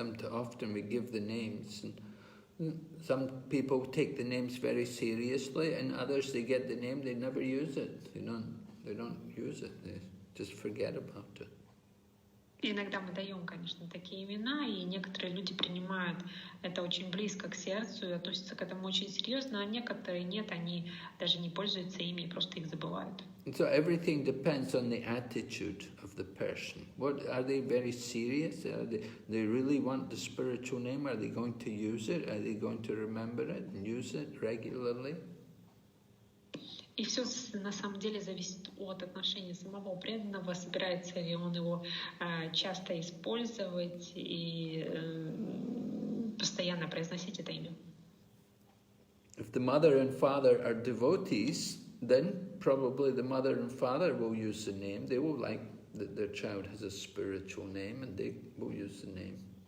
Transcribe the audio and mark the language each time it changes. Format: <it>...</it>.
<en>Often we give the names, and some people take the names very seriously, and others they get the name, they never use it. They don't use it. They just forget about it.</en> <ru>И иногда мы даем, конечно, такие имена, и некоторые люди принимают это очень близко к сердцу и относятся к этому очень серьезно, а некоторые нет, они даже не пользуются ими и просто их забывают.</ru> <en>So everything depends on the attitude of the person. What are they very serious? They really want the spiritual name? Are they going to use it? Are they going to remember it and use it regularly?</en> <ru>И все на самом деле зависит от отношения самого преданного, собирается ли он его часто использовать и постоянно произносить это имя.</ru> <en>If the mother and father are devotees, then probably the mother and father will use the name. They will like that their child has a spiritual name and they will use the name.</en>